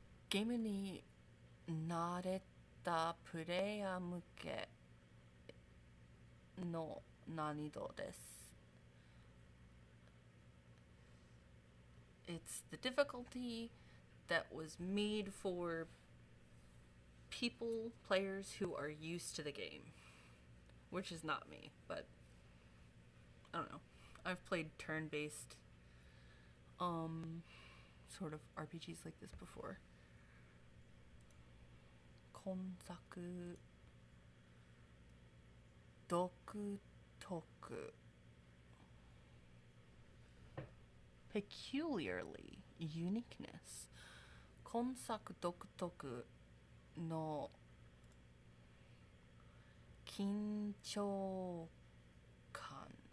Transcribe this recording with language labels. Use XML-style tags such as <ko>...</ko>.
<ja>ゲームに慣れたプレイヤー向けの難易度です。</ja> <en>It's the difficulty that was made for players who are used to the game, which is not me, but I don't know. I've played turn-based sort of RPGs like this before.</en> <ja>今作独特</ja> <en>peculiarly uniqueness</en> <ja>今作独特の緊張感</ja>